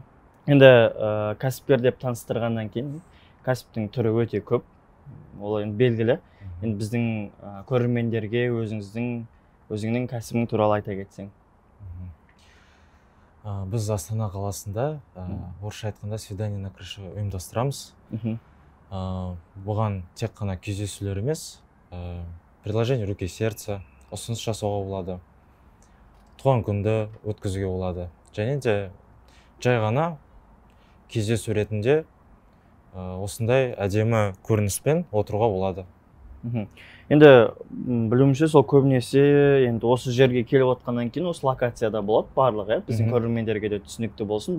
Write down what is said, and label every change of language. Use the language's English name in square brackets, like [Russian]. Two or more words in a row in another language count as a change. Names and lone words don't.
[Kazakh] Енді кәсіпкер деп таныстырғаннан кейін кәсіптің түрі өте көп. Ол енді белгілі. Енді біздің көрермендерге өзіңнің кәсібің туралы айта кетсең. Біз Астана қаласында, орысша айтқанда [Russian] свидание на крыше [Kazakh] ұйымдастырамыз. Бұған тек қана кездесулер емес, [Russian] предложение руки сердца, [Kazakh] ұсыныс жасауға болады, туған күнді өткізуге болады. Және де жай ғана кездесу ретінде осындай әдемі көрініспен отыруға болады. Енді білуімше сол көбінесе енді осы жерге келіп отқаннан кейін осы локацияда болады барлығы, біздің көрермендерге де түсінікті болсын.